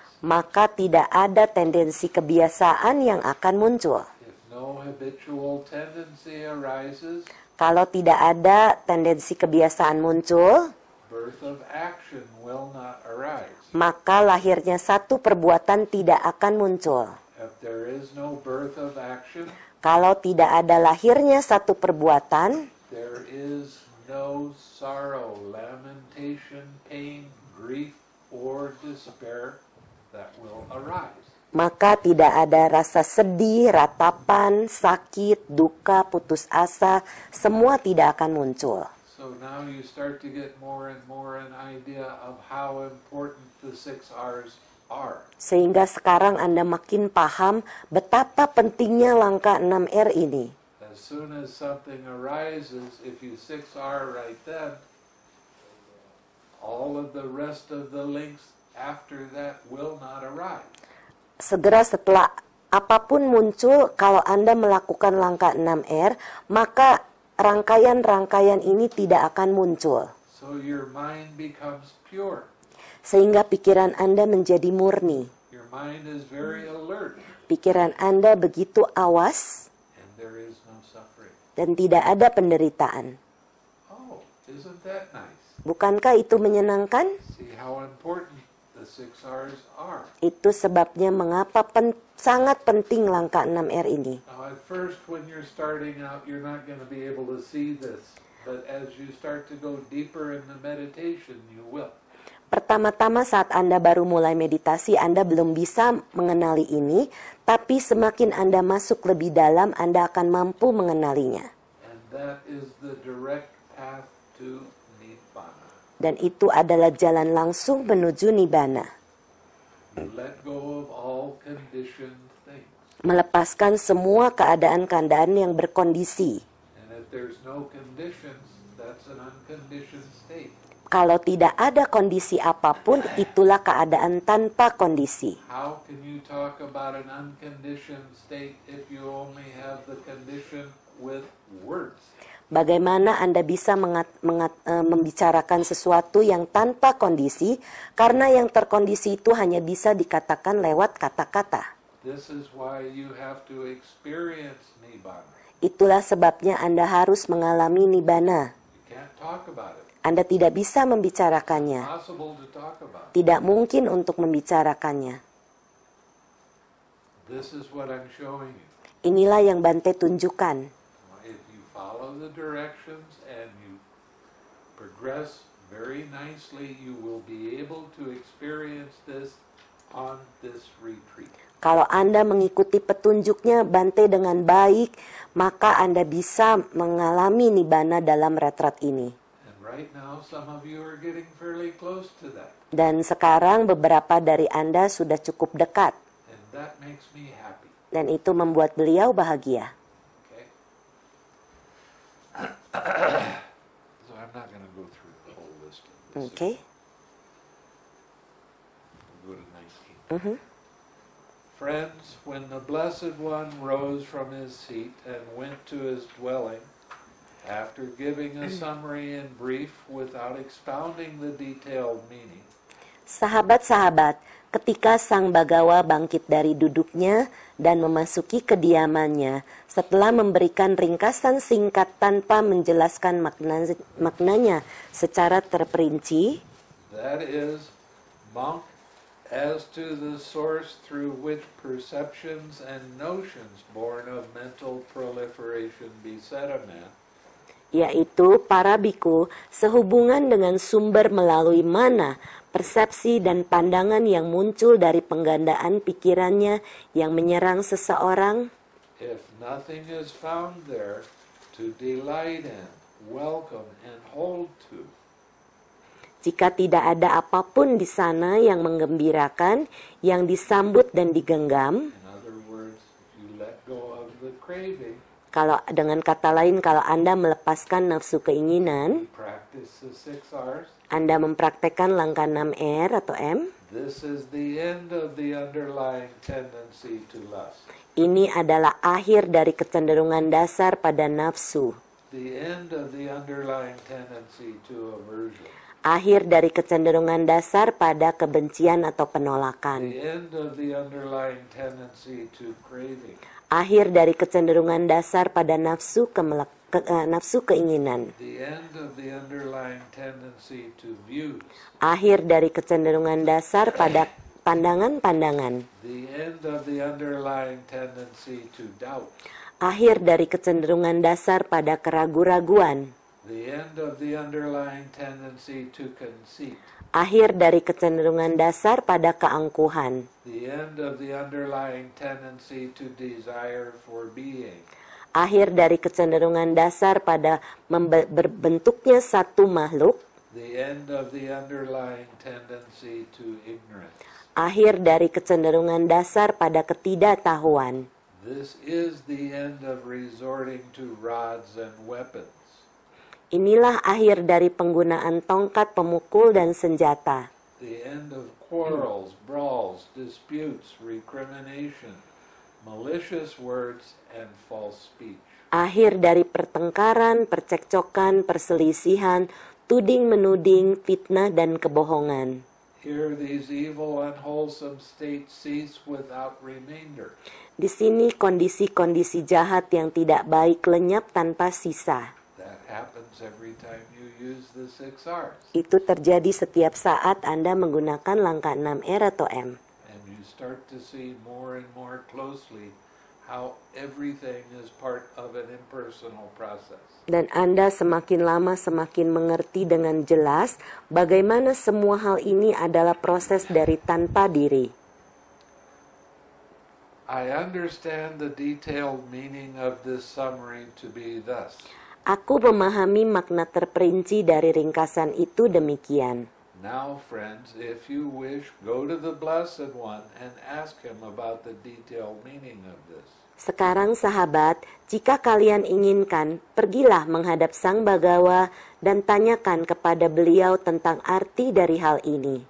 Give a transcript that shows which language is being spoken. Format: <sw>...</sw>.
<id>maka tidak ada tendensi kebiasaan yang akan muncul.</id> <en>If no habitual tendency arises,</en> <id>Kalau tidak ada tendensi kebiasaan muncul,</id> <en>birth of action will not arise.</en> <id>maka lahirnya satu perbuatan tidak akan muncul.</id> <en>If there is no birth of action,</en> <id>Kalau tidak ada lahirnya satu perbuatan,</id> <en>there is no sorrow, lamentation, pain, grief, or despair that will arise.</en> <id>maka tidak ada rasa sedih, ratapan, sakit, duka, putus asa, semua tidak akan muncul.</id> <en>So now you start to get more and more an idea of how important the 6 R's are.</en> <id>Sehingga sekarang Anda makin paham betapa pentingnya langkah 6R ini.</id> <en>As soon as something arises, if you 6R right then, all of the rest of the links after that will not arise.</en> <id>Segera setelah apapun muncul, kalau Anda melakukan langkah 6R, maka rangkaian-rangkaian ini tidak akan muncul.</id> <en>So your mind becomes pure.</en> <id>Sehingga pikiran Anda menjadi murni.</id> <en>Your mind is very alert,</en> <id>Pikiran Anda begitu awas</id> <en>and there is no suffering.</en> <id>dan tidak ada penderitaan.</id> <en>Oh, isn't that nice?</en> <id>Bukankah itu menyenangkan?</id> <en>See how important the 6 R's are.</en> <id>Itu sebabnya mengapa sangat penting langkah 6R ini.</id> <en>Now at first when you're starting out, you're not going to be able to see this. But as you start to go deeper in the meditation, you will.</en> <id>Pertama-tama saat Anda baru mulai meditasi, Anda belum bisa mengenali ini, tapi semakin Anda masuk lebih dalam, Anda akan mampu mengenalinya.</id> <en>And that is the direct path to Nibbana.</en> <id>Dan itu adalah jalan langsung menuju Nibbana.</id> <en>You let go of all conditioned things.</en> <id>Melepaskan semua keadaan-keadaan yang berkondisi.</id> <en>And if there's no conditions, that's an unconditioned state.</en> <id>Kalau tidak ada kondisi apapun, itulah keadaan tanpa kondisi.</id> <en>How can you talk about an unconditioned state if you only have the condition with words?</en> <id>Bagaimana Anda bisa membicarakan sesuatu yang tanpa kondisi, karena yang terkondisi itu hanya bisa dikatakan lewat kata-kata.</id> <en>This is why you have to experience Nibbana.</en> <id>Itulah sebabnya Anda harus mengalami nibbana.</id> <en>You can't talk about it.</en> <id>Anda tidak bisa membicarakannya.</id> <en>Impossible to talk about.</en> <id>Tidak mungkin untuk membicarakannya.</id> <en>This is what I'm showing you.</en> <id>Inilah yang Bante tunjukkan.</id> <en>If you follow the directions and you progress very nicely, you will be able to experience this on this retreat.</en> <id>Kalau Anda mengikuti petunjuknya Bante dengan baik, maka Anda bisa mengalami nibbana dalam retret ini.</id> <en>And right now, some of you are getting fairly close to that.</en> <id>Dan sekarang beberapa dari Anda sudah cukup dekat.</id> <en>And that makes me happy.</en> <id>Dan itu membuat beliau bahagia.</id> <en>Okay? So I'm not going to go through the whole list of this.</en> <id>Oke.</id> <en>We'll go to 19. Friends, when the Blessed One rose from his seat and went to his dwelling, after giving a summary in brief without expounding the detailed meaning,</en> <id>Sahabat-sahabat, ketika Sang Bagawa bangkit dari duduknya dan memasuki kediamannya, setelah memberikan ringkasan singkat tanpa menjelaskan maknanya secara terperinci,</id> <en>that is, monk, as to the source through which perceptions and notions born of mental proliferation beset a man,</en> <id>yaitu para biku sehubungan dengan sumber melalui mana, persepsi dan pandangan yang muncul dari penggandaan pikirannya yang menyerang seseorang,</id> <en>if nothing is found there to delight in, welcome, and hold to,</en> <id>jika tidak ada apapun di sana yang menggembirakan, yang disambut dan digenggam,</id> <en>in other words, if you let go of the craving,</en> <id>kalau dengan kata lain, kalau Anda melepaskan nafsu keinginan,</id> <en>practice the 6 R's,</en> <id>Anda mempraktekkan langkah 6R atau M,</id> <en>this is the end of the underlying tendency to lust.</en> <id>ini adalah akhir dari kecenderungan dasar pada nafsu,</id> <en>The end of the underlying tendency to aversion.</en> <id>akhir dari kecenderungan dasar pada kebencian atau penolakan,</id> <en>The end of the underlying tendency to craving.</en> <id>akhir dari kecenderungan dasar pada nafsu keinginan,</id> <en>The end of the underlying tendency to views.</en> <id>akhir dari kecenderungan dasar pada pandangan-pandangan,</id> <en>The end of the underlying tendency to doubt.</en> <id>akhir dari kecenderungan dasar pada keraguan-raguan,</id> <en>The end of the underlying tendency to conceit.</en> <id>akhir dari kecenderungan dasar pada keangkuhan,</id> <en>The end of the underlying tendency to desire for being.</en> <id>akhir dari kecenderungan dasar pada berbentuknya satu makhluk,</id> <en>The end of the underlying tendency to ignorance.</en> <id>akhir dari kecenderungan dasar pada ketidaktahuan.</id> <en>This is the end of resorting to rods and weapons.</en> <id>Inilah akhir dari penggunaan tongkat pemukul dan senjata.</id> <en>The end of quarrels, brawls, disputes, recrimination, malicious words, and false speech.</en> <id>Akhir dari pertengkaran, percekcokan, perselisihan, tuding-menuding, fitnah, dan kebohongan.</id> <en>Here these evil, unwholesome states cease without remainder.</en> <id>Di sini kondisi-kondisi jahat yang tidak baik lenyap tanpa sisa.</id> <en>That happens every time you use the 6 R's.</en> <id>Itu terjadi setiap saat Anda menggunakan langkah 6R atau M.</id> <en>And you start to see more and more closely how everything is part of an impersonal process.</en> <id>Dan Anda semakin lama semakin mengerti dengan jelas bagaimana semua hal ini adalah proses dari tanpa diri.</id> <en>I understand the detailed meaning of this summary to be thus.</en> <id>Aku memahami makna terperinci dari ringkasan itu demikian.</id> <en>Now, friends, if you wish, go to the Blessed One and ask him about the detailed meaning of this.</en> <id>Sekarang sahabat, jika kalian inginkan, pergilah menghadap Sang Bagawa dan tanyakan kepada beliau tentang arti dari hal ini.</id>